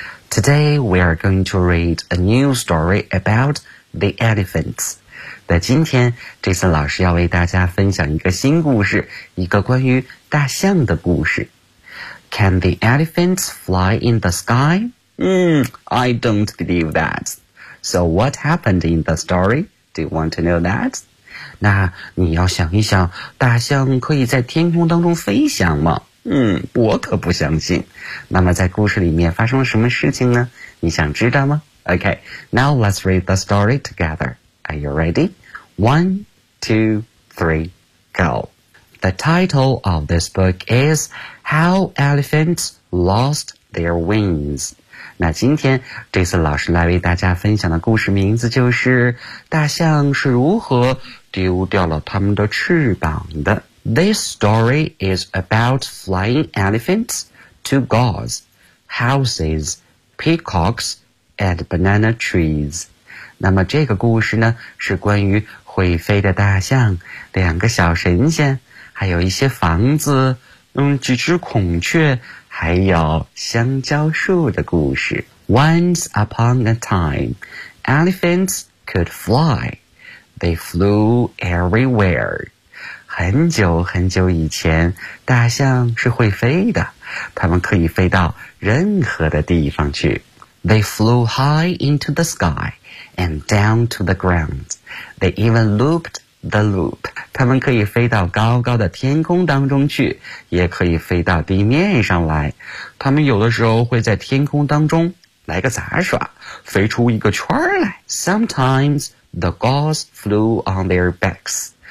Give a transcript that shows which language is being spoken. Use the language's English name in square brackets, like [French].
[English] Today we are going to read a new story about the elephants. [Chinese] 那今天 Jason 老师要为大家分享一个新故事，一个关于大象的故事。 [English] Can the elephants fly in the sky? I don't believe that. So what happened in the story? Do you want to know that? [Chinese] 那你要想一想，大象可以在天空当中飞翔吗？我可不相信。那么在故事里面发生了什么事情呢？你想知道吗？ [English] OK, now let's read the story together. Are you ready? 1, 2, 3, go. The title of this book is How Elephants Lost Their Wings. [Chinese] 那今天这次老师来为大家分享的故事名字就是大象是如何丢掉了他们的翅膀的。 [English] This story is about flying elephants, two gulls, houses, peacocks, and banana trees. [Chinese] 那么这个故事呢，是关于会飞的大象、两个小神仙、还有一些房子、几只孔雀、还有香蕉树的故事。 [English] Once upon a time, elephants could fly. They flew everywhere. [Chinese] 很久很久以前，大象是会飞的，它们可以飞到任何的地方去。 [English] They flew high into the sky and down to the ground. They even looped the loop. [Chinese] 它们可以飞到高高的天空当中去，也可以飞到地面上来。它们有的时候会在天空当中来个杂耍，飞出一个圈来。 [English] Sometimes the gulls flew on their backs.